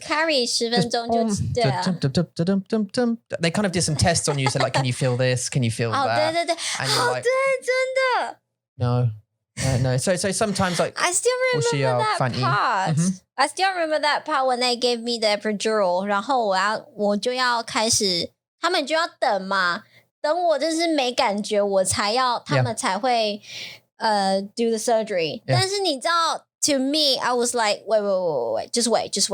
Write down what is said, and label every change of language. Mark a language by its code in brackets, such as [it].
[zh] Carry 10分钟就 [en] They kind of did some tests on you, said like, can you feel this, can you feel that? [zh] 对对对 [en] And you're like, [zh] 对真的 [en] no. So sometimes like I still remember that part. I still remember that part when they gave me the epidural. [zh] 然后我就要开始，他们就要等嘛，等我就是没感觉，我才要他们才会 [en] do the surgery. [zh] 但是你知道 [en] to me, I was like, wait, just wait.